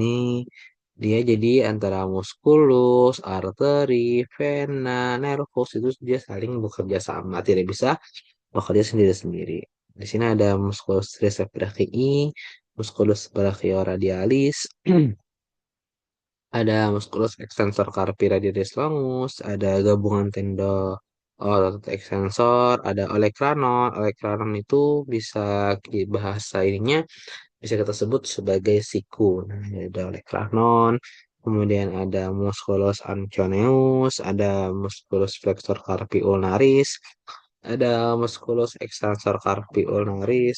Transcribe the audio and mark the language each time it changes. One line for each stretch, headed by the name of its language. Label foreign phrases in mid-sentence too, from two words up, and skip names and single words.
Indonesian: Dia jadi antara muskulus, arteri, vena, nervus itu dia saling bekerja sama, tidak bisa bekerja sendiri-sendiri. Di sini ada
Latin: musculus triceps brachii, musculus brachioradialis,
Indonesian: ada
Latin: musculus extensor carpi radialis longus,
Indonesian: ada gabungan tendo. otot ekstensor, ada olecranon. Olecranon itu bisa di bahasa ininya bisa kita sebut sebagai siku. Nah, ada olecranon, kemudian ada
Latin: musculus anconeus,
Indonesian: ada
Latin: musculus flexor carpi ulnaris,
Indonesian: ada
Latin: musculus extensor carpi ulnaris.